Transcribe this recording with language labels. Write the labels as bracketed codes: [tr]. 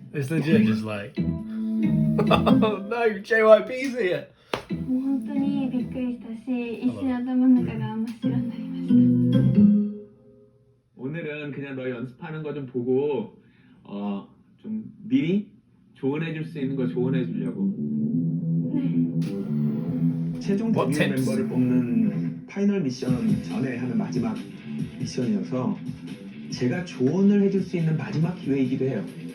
[en] It's legit just like, oh no, JYP's here. [ja] 本当にびっくりしたし一瞬頭の中が真っ白になりました。 [ko] 오늘은 그냥 너 연습하는 거 좀 보고 좀 미리 조언해 줄 수 있는 거 조언해 주려고. 최종 [en] What [ko] 데뷔 [en] tips? [ko] 멤버를 뽑는 파이널 미션 전에 하는 마지막 미션이어서 제가 조언을 해줄 수 있는 마지막 기회이기도 해요.